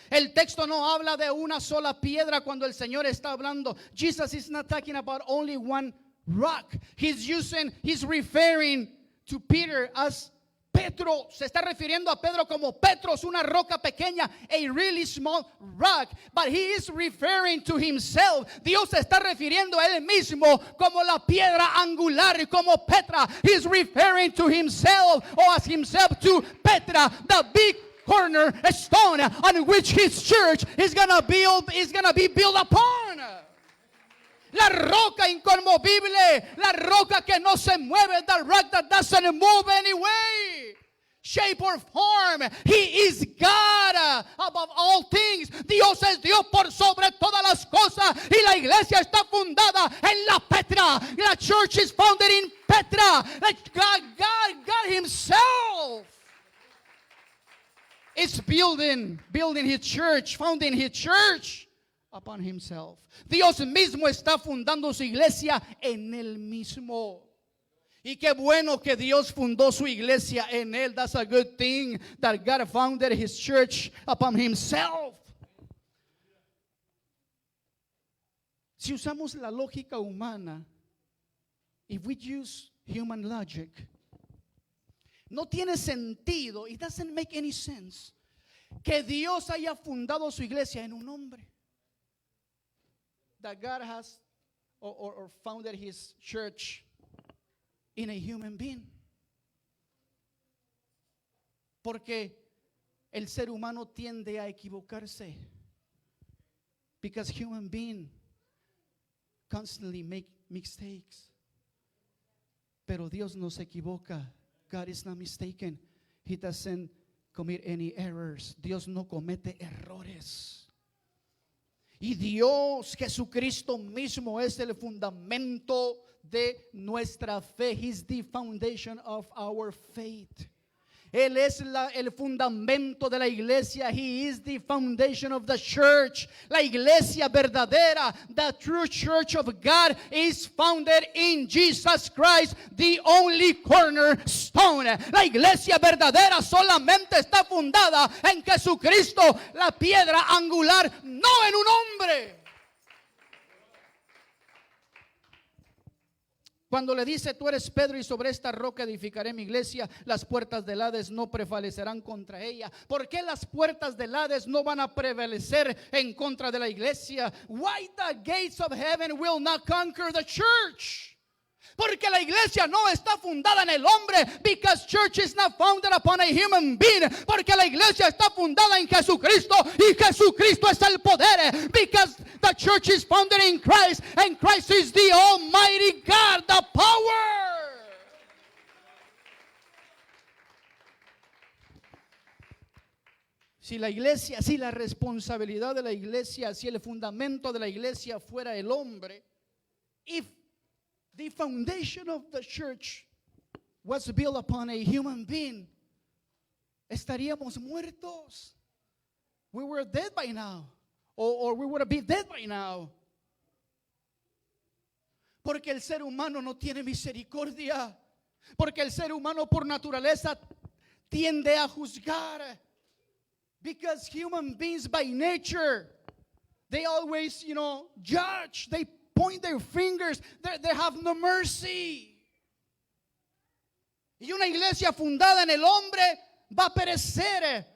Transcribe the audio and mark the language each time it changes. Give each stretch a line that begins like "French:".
Spanish: El texto no habla de una sola piedra cuando el Señor está hablando.
English: Jesus is not talking about only one rock. He's referring to Peter as Petro.
Spanish: Se está refiriendo a Pedro como Petros, una roca pequeña,
English: a really small rock. But he is referring to himself.
Spanish: Dios se está refiriendo a él mismo como la piedra angular y como Petra.
English: He's referring to himself or as himself to Petra, the big cornerstone on which his church is gonna be built upon.
Spanish: La roca inconmovible, la roca que no se mueve,
English: the rock that doesn't move any way, shape or form. He is God above all things.
Spanish: Dios es Dios por sobre todas las cosas. Y la iglesia está fundada en la Petra.
English: La church is founded in Petra. God himself is building his church, founding his church upon himself.
Spanish: Dios mismo está fundando su iglesia en él mismo. Y qué bueno que Dios fundó su iglesia en él.
English: That's a good thing that God founded his church upon himself.
Spanish: Si usamos la lógica humana,
English: if we use human logic,
Spanish: no tiene sentido,
English: it doesn't make any sense,
Spanish: que Dios haya fundado su iglesia en un hombre.
English: That God has or founded his church in a human being.
Spanish: Porque el ser humano tiende a equivocarse.
English: Because human beings constantly make mistakes.
Spanish: Pero Dios no se equivoca.
English: God is not mistaken. He doesn't commit any errors.
Spanish: Dios no comete errores. Y Dios, Jesucristo mismo es el fundamento de nuestra fe.
English: He's the foundation of our faith.
Spanish: Él es el fundamento de la iglesia.
English: He is the foundation of the church.
Spanish: La iglesia verdadera,
English: the true church of God, is founded in Jesus Christ, the only cornerstone.
Spanish: La iglesia verdadera solamente está fundada en Jesucristo, la piedra angular, no en un hombre. Cuando le dice, tú eres Pedro y sobre esta roca edificaré mi iglesia, las puertas del Hades no prevalecerán contra ella. ¿Por qué las puertas del Hades no van a prevalecer en contra de la iglesia?
English: Why the gates of heaven will not conquer the church?
Spanish: Porque la iglesia no está fundada en el hombre.
English: Because church is not founded upon a human being.
Spanish: Porque la iglesia está fundada en Jesucristo y Jesucristo es el poder.
English: Because the church is founded in Christ and Christ is the Almighty God, the power.
Spanish: Si la iglesia, si la responsabilidad de la iglesia, si el fundamento de la iglesia fuera el hombre,
English: if the foundation of the church was built upon a human being,
Spanish: estaríamos muertos.
English: We were dead by now. Or we would be dead by now. Porque el ser humano no tiene misericordia. Porque el ser humano por naturaleza tiende a juzgar. Because human beings by nature, they always, judge. They point their fingers. They have no mercy.
Spanish: Y una iglesia fundada en el hombre va a perecer.